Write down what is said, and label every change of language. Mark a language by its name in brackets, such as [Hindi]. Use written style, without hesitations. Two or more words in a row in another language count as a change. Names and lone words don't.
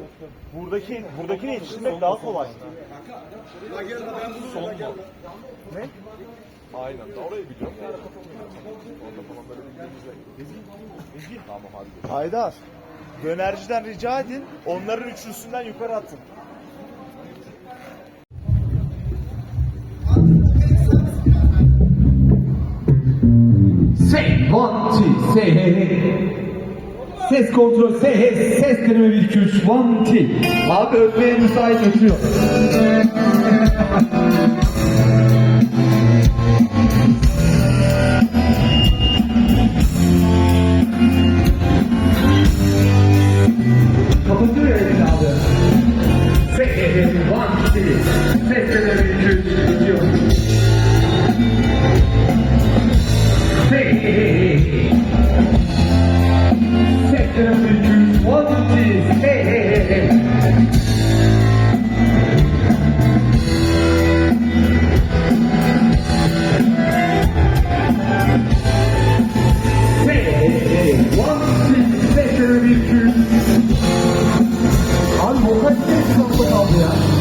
[Turkish] Buradakine yetiştirmek daha kolay. Son mu? Ne? Aynen. Orayı biliyorum. Orada falan böyle bildiğimizde. Ezgi. Tamam hadi. Haydar. Dönerciden rica edin. Onların üçlüsünden yukarı atın. [English] Say one two say hey hey. [Turkish] Ses kontrol [English] say hey. [Turkish] Ses deneme 1 2 3 [English] one two. [Turkish] Abi öpmeye müsait öpüyor. Kapatıyor ya elini abi. [English] Say hey hey one two. [Turkish] Ses deneme 1 2 3 öpüyor. [English] Say hey hey. [Turkish] Ses deneme 1 2 3 [English] one two. Hey hey hey. [Turkish] Abi vokal ses kapı kaldı ya.